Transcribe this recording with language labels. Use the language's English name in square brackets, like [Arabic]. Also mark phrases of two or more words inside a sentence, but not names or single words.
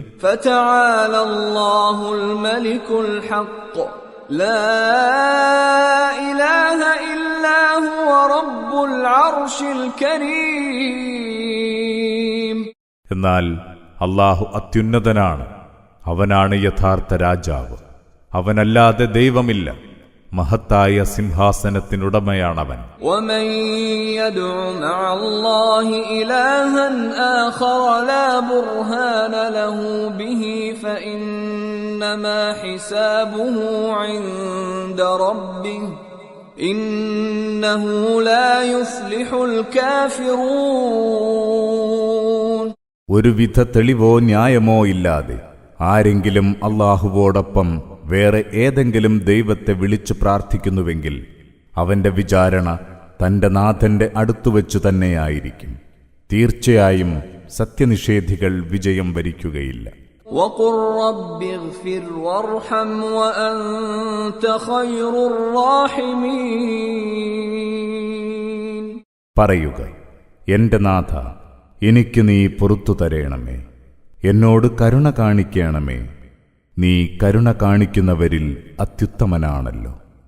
[Arabic] فتعالى الله الملك الحق لا إله إلا هو رب العرش الكريم. [Malayalam] എന്നാൽ അല്ലാഹു അത്യുന്നതനാണ്, അവനാണ് യഥാർത്ഥ രാജാവ്. അവനല്ലാതെ ദൈവമില്ല, മഹത്തായ സിംഹാസനത്തിനുടമയാണവൻ. [Arabic] ومن يدع مع الله إلها آخر لا برهان له به فإنما حسابه عند ربه إنه لا يفلح الكافرون. [Malayalam] ഒരുവിധ തെളിവോ ന്യായമോ ഇല്ലാതെ ആരെങ്കിലും അല്ലാഹുവോടൊപ്പം വേറെ ഏതെങ്കിലും ദൈവത്തെ വിളിച്ചു പ്രാർത്ഥിക്കുന്നുവെങ്കിൽ അവന്റെ വിചാരണ തന്റെ നാഥന്റെ അടുത്തുവച്ചു തന്നെയായിരിക്കും. തീർച്ചയായും സത്യനിഷേധികൾ വിജയം വരിക്കുകയില്ല. [Arabic] وقل رب اغفر وارحم وأنت خير الراحمين. [Malayalam] പറയുക, എന്റെ നാഥ, എനിക്ക് നീ പുറത്തു തരേണമേ, എന്നോട് കരുണ കാണിക്കണമേ, നീ കരുണ കാണിക്കുന്നവരിൽ അത്യുത്തമനാണല്ലോ.